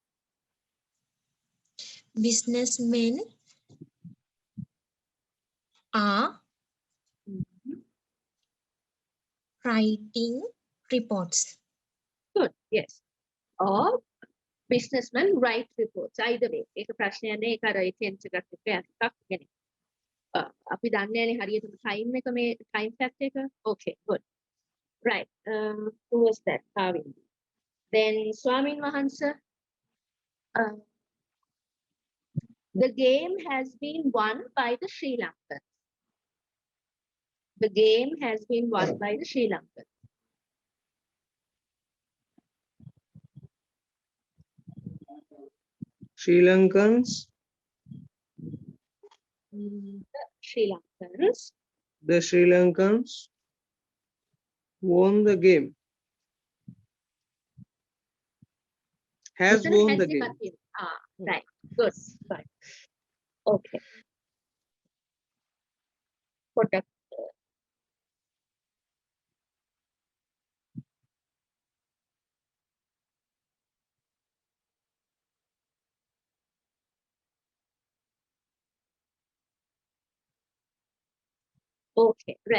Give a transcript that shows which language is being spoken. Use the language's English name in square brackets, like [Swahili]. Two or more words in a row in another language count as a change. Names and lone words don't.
[English] businessmen are writing reports. Good, yes. Or businessmen write reports. Either way. [Sinhala] ඒක ප්‍රශ්නයක් නෑ. ඒක අර tense එකත් එක්ක එකක් කියන්නේ. අපි දන්නේ නැනේ හරියටම time එක මේ [English] time fact [Sinhala] එක. [English] Okay, good. Right. Who was that? Kavindi. Then Swamin Mahansa. The game has been won by the Sri Lankans. The game has been won by the Sri Lankan. Sri Lankans. The Sri The Sri Lankans Lankans won the game. Has [Sinhala] මෙතන [English] won the has game. [Sinhala] එකක් තියෙනවා. [English] Right. Good. Right. Okay. Product. Okay, right.